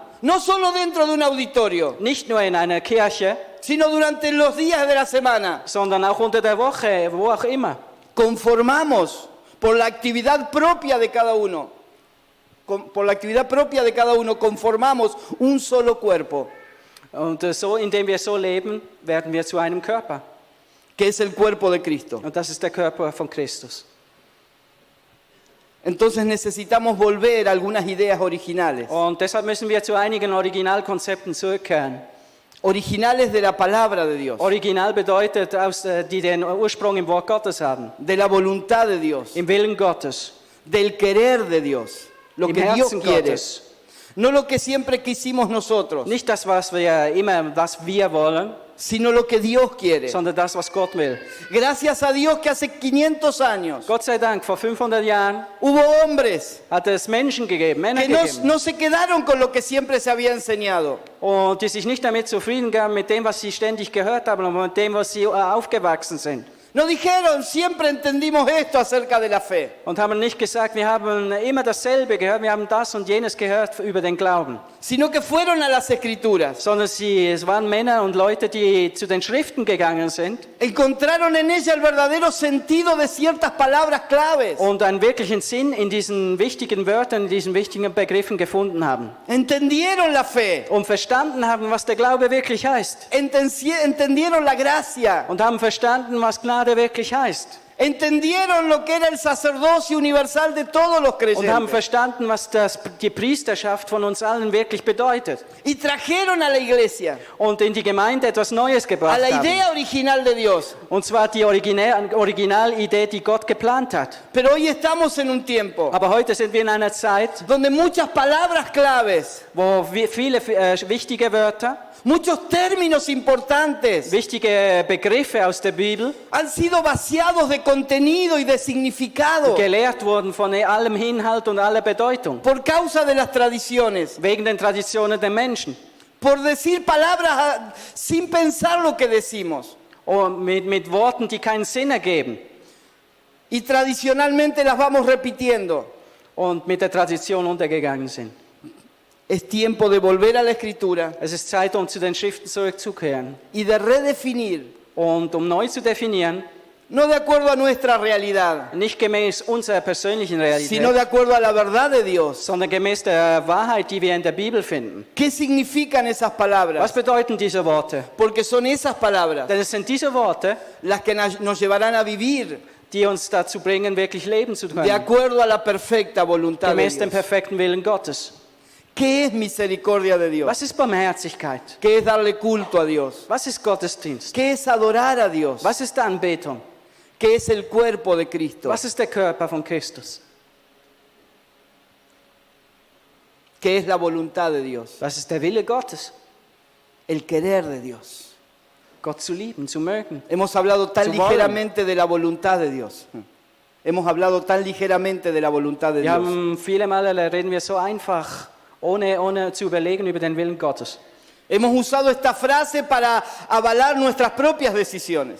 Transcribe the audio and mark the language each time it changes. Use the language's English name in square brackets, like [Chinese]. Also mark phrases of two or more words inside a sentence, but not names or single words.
[Spanish] no solo dentro de un auditorio, [German] nicht nur in einer Kirche, [Spanish] sino durante los días de la semana, [German] sondern auch unter der Woche, wo auch immer, [Spanish] conformamos por la actividad propia de cada uno, por la actividad propia de cada uno, conformamos un solo cuerpo, [German] Und so, indem wir so leben, werden wir zu einem Körper. [Spanish] que es el cuerpo de Cristo. [German] Und das ist der Körper von Christus. [Spanish] Entonces necesitamos volver a algunas ideas originales. [German] Und deshalb müssen wir zu einigen Originalkonzepten zurückkehren. [Spanish] Originales de la palabra de Dios, [German] Original bedeutet, die den Ursprung im Wort Gottes haben, [Spanish] de la voluntad de Dios, [German] im Willen Gottes, [Spanish] del querer de Dios, lo [German] im [Spanish] que Dios [German] Herzen [Spanish] quiere. [German] Gottes. [Spanish] No lo que siempre quisimos nosotros, [German] Nicht das, was wir wollen, [Spanish] sino lo que Dios quiere. [German] sondern das, was Gott will. [Spanish] Gracias a Dios que hace 500 años [German] Gott sei Dank, vor 500 Jahren [Spanish] hubo hombres [German] hat es Menschen gegeben, Männer [Spanish] que [German] gegeben, [Spanish] no se quedaron con lo que siempre se había enseñado, [German] und die sich nicht damit zufrieden gaben, mit dem, was sie ständig gehört haben und mit dem, was sie aufgewachsen sind. [Spanish] no dijeron siempre entendimos esto acerca de la fe, [German] Und haben nicht gesagt, wir haben immer dasselbe gehört, wir haben das und jenes gehört über den Glauben. [Spanish] sino que fueron a las Escrituras, [German] Sondern es waren Männer und Leute, die zu den Schriften gegangen sind [Spanish] encontraron en ella el verdadero sentido de ciertas palabras claves, [German] und einen wirklichen Sinn in diesen wichtigen Wörtern, in diesen wichtigen Begriffen gefunden haben. [Spanish] entendieron la fe, [German] Und verstanden haben, was der Glaube wirklich heißt. [Spanish] entendieron la gracia, [German] Und haben verstanden, was Gnade wirklich heißt. [Spanish] entendieron lo que era el sacerdocio universal de todos los [German] Und haben [Spanish] creyentes [German] verstanden, was die Priesterschaft von uns allen wirklich bedeutet. [Spanish] y trajeron a la iglesia [German] Und in die Gemeinde etwas Neues [Spanish] a [German] gebracht [Spanish] la [German] haben. [Spanish] idea original de Dios. [German] Und zwar die Originalidee, die Gott geplant hat. [Spanish] Pero hoy estamos en un tiempo [German] Aber heute sind wir in einer Zeit, [Spanish] donde muchas palabras claves, [German] wo viele wichtige Wörter, [Spanish] muchos términos importantes [German] wichtige Begriffe aus der Bibel [Spanish] han sido vaciados de contenido y de significado [German] gelehrt wurden von allem Inhalt und aller Bedeutung. [Spanish] por causa de las tradiciones, [German] Wegen den Traditionen der Menschen. [Spanish] por decir palabras sin pensar lo que decimos. [German] Und mit Worten, die keinen Sinn ergeben. [Spanish] Y tradicionalmente las vamos repitiendo. [German] Und mit der Tradition untergegangen sind. [Spanish] Es tiempo de volver a la Escritura [German] Es ist Zeit, um zu den Schriften zurückzukehren. [Spanish] y de redefinir, [German] Und um neu zu definieren, [Spanish] no de acuerdo a nuestra realidad, [German] nicht gemäß unserer persönlichen Realität, [Spanish] sino de acuerdo a la verdad de Dios. [German] sondern gemäß der Wahrheit, die wir in der Bibel finden. [Spanish] ¿Qué significan esas [German] Was [Spanish] palabras? [German] bedeuten diese Worte? [Spanish] Porque son esas palabras [German] Denn es sind diese Worte, [Spanish] las que nos llevarán a vivir [German] die uns dazu bringen, wirklich leben zu [Spanish] de [German] können. [Spanish] acuerdo a la perfecta voluntad de [German] Gemäß dem [Spanish] Dios. [German] perfekten Willen Gottes. [Spanish] ¿Qué es misericordia de Dios? [German] Was ist Barmherzigkeit? [Spanish] ¿Qué es darle culto a Dios? [German] Was ist Gottesdienst? [Spanish] ¿Qué es adorar a Dios? [German] Was ist Anbetung? [Spanish] ¿Qué es el cuerpo de Cristo? [German] Was ist der Körper von Christus? [Spanish] ¿Qué es la voluntad de Dios? [German] Was ist der Wille Gottes? [Spanish] El querer de Dios. [German] Gott zu lieben, zu mögen. [Spanish] Hemos hablado tan [German] Zu wollen. [Spanish] ligeramente de la voluntad de Dios. Hemos hablado tan ligeramente de la voluntad de [German] Wir [Spanish] Dios. [German] haben viele Male reden wir so einfach, ohne zu überlegen über den Willen Gottes. [Spanish] Hemos usado esta frase para avalar nuestras propias decisiones.